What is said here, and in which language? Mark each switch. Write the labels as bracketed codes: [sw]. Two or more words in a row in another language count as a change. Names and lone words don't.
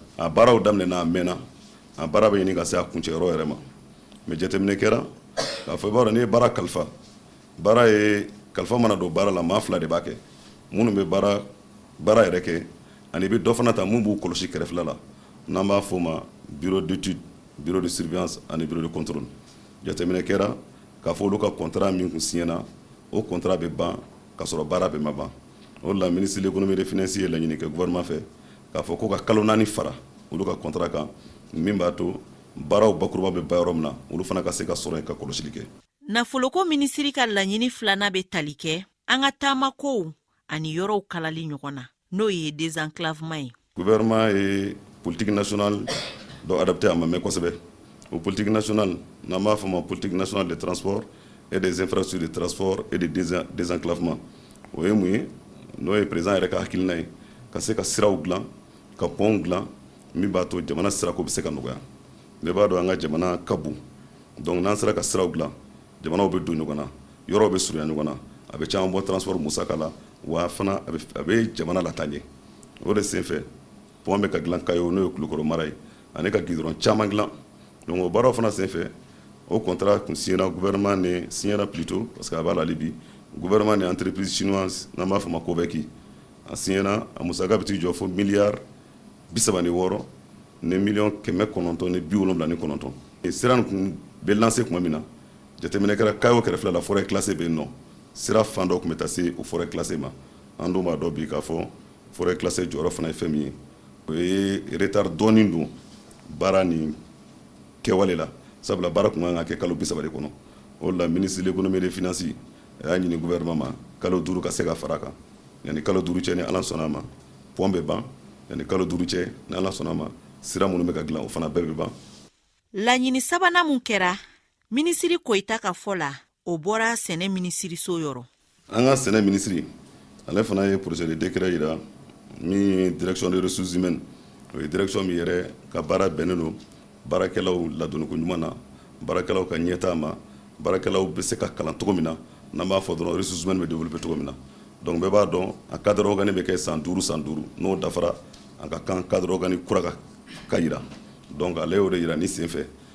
[bm] A baaraw daminɛna a mɛnna a baara bɛ ɲini ka se a kuncɛyɔrɔ yɛrɛ ma mais jateminɛ kɛra k'a fɔ i b'a dɔn n'i ye baara kalifa baara ye kalifa mana don baara la maa 2 de b'a kɛ minnu bɛ baara yɛrɛ kɛ ani i bɛ dɔ fana ta mun b'u kɔlɔsi kɛrɛfɛla la n'an b'a fɔ o ma [fr] bureau d'étude bureau de surveillance [bm] ani [fr] bureau de contrôle. [bm] Jateminɛ kɛra k'a fɔ olu ka contrat min kun signena o contrat bɛ ban ka sɔrɔ baara bɛ ma ban. O la [fr] ministre de l'économie et des finances [bm] ye laɲini kɛ gouvernement fɛ k'a fɔ ko ka kalo 4 fara olu ka contrat kan min b'a to baaraw bakuruba bɛ ba yɔrɔ min na olu fana ka se ka sɔrɔ yen ka kɔlɔsili kɛ. Nafoloko minisiri ka laɲini 2nan bɛ tali kɛ an ka taamakow ani yɔrɔw kalali ɲɔgɔn na n'o ye désenclavement ye. Gouvernement ye [fr] politique nationale [bm] dɔ adapté a ma mɛn kosɛbɛ. O [fr] politique nationale [bm] n'an b'a fɔ ma [fr] politique nationale de transport et des infrastructures de transport et de désenclavement [bm] o ye mun ye n'o ye président yɛrɛ ka hakilina ye ka se ka siraw dilan ka pont dilan min b'a to jamana sirako bɛ se ka nɔgɔya. Ne b'a dɔn an ka jamana ka bon donc n'an sera ka siraw dilan jamanaw bɛ don ɲɔgɔn na yɔrɔw bɛ surunya ɲɔgɔn na a bɛ caman bɔ transport musaka la wa fana a bɛ jamana lataa ɲɛ. O de sen fɛ pont bɛ ka dilan Kayo n'o ye Kulukɔrɔ mara ye ani ka goudron caman dilan donc o baaraw fana sen fɛ o contrat kun signera gouvernement ni signera [fr] plutôt parce que [bm] a b'a la hali bi gouvernement ni [fr] entreprise chinoise [bm] n'an b'a fɔ ma Covec a signera a musaka bɛ t'i jɔ fo miliyari 36 ni miliyɔn 979. Sira nin kun bɛ lancer tuma min na jateminɛ kɛra Kayo kɛrɛfɛla la [fr] forêt classée [bm] bɛ yen nɔ sira fan dɔ tun bɛ taa se o [fr] forêt classée [bm] ma an dun b'a dɔn bi k'a fɔ [fr] forêt classée [bm] jɔyɔrɔ fana ye fɛn min ye o ye retard dɔɔni don baara ni kɛwale la sabula baara kun kan ka kɛ kalo 30 de kɔnɔ. O la [fr] ministre de l'économie et des finances [bm] a y'a ɲini gouvernement ma kalo 5 ka se ka fara kan yanni kalo 5 cɛ ni Ala sɔnna ma pont bɛ ban yanni kalo 5 cɛ ni Ala sɔnna ma sira minnu bɛ ka dilan o fana bɛɛ bɛ ban. Laɲini 3nan mun kɛra minisiri Koyita ka fɔ la o bɔra sɛnɛ minisiriso yɔrɔ. An ka sɛnɛ minisiri ale fana ye [fr] projet de décret [bm] yira min ye [fr] direction des ressources humaines [bm] o ye direction min yɛrɛ ka baara bɛnnen don baarakɛlaw ladonniko ɲuman na baarakɛlaw ka ɲɛtaa ma baarakɛlaw bɛ se ka kalan cogo min na n'an b'a fɔ dɔrɔn [fr] ressources humaines [bm] bɛ développer cogo min na donc bɛɛ b'a dɔn a [fr] cadre organique [bm] bɛ kɛ san 5 n'o dafara a ka kan [fr] cadre organique [bm] kura ka yira donc ale y'o de yira ni sen fɛ